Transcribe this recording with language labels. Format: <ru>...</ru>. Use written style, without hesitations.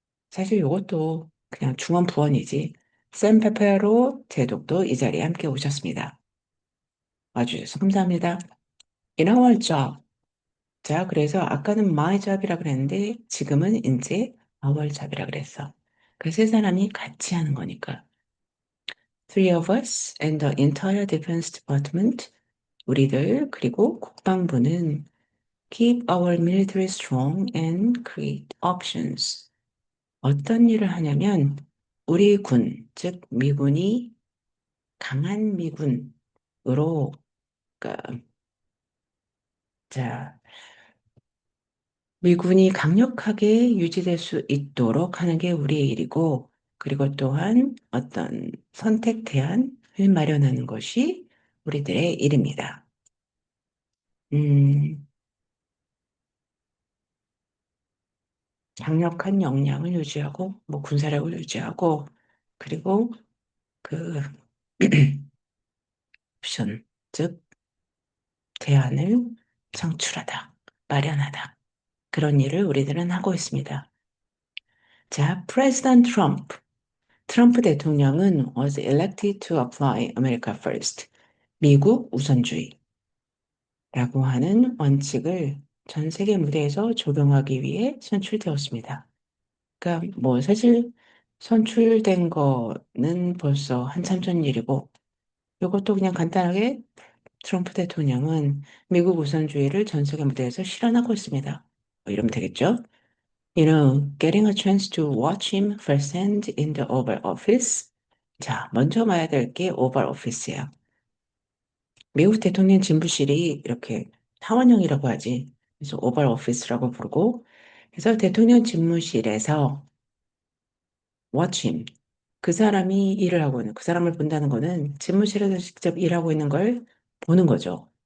<ko>사실 이것도 그냥 중언부언이지. 샘 페페로 제독도 이 자리에 함께 오셨습니다. 와주셔서 감사합니다.</ko> <en>In our job.</en> <ko>자, 그래서 아까는 my job이라 그랬는데 지금은 이제 our job이라 그랬어. 그 세 사람이 같이 하는 거니까.</ko> <en>Three of us and the entire defense department.</en> <ko>우리들 그리고 국방부는</ko> <en>keep our military strong and create options.</en> <ko>어떤 일을 하냐면 우리 군, 즉 미군이 강한 미군, 그러니까 자, 미군이 강력하게 유지될 수 있도록 하는 게 우리의 일이고, 그리고 또한 어떤 선택 대안을 마련하는 것이 우리들의 일입니다. 음, 강력한 역량을 유지하고, 뭐 군사력을 유지하고, 그리고 그 옵션, 즉 대안을 창출하다, 마련하다. 그런 일을 우리들은 하고 있습니다. 자, 프레지던트 트럼프. 트럼프 대통령은</ko> <en>was elected to apply America First.</en> <ko>미국 우선주의라고 하는 원칙을 전 세계 무대에서 적용하기 위해 선출되었습니다. 그러니까 뭐 사실 선출된 거는 벌써 한참 전 일이고 이것도 그냥 간단하게 트럼프 대통령은 미국 우선주의를 전 세계 무대에서 실현하고 있습니다. 뭐 이러면 되겠죠?</ko> <en>Getting a chance to watch him firsthand in the Oval Office.</en> <ko>자, 먼저 봐야 될 게 오발 오피스야. 미국 대통령 진부실이 이렇게 타원형이라고 하지. 그래서 오발 오피스라고 부르고, 그래서 대통령 집무실에서</ko> <en>watch him.</en> <ko>그 사람이 일을 하고 있는, 그 사람을 본다는 거는 집무실에서 직접 일하고 있는 걸 보는 거죠.</ko>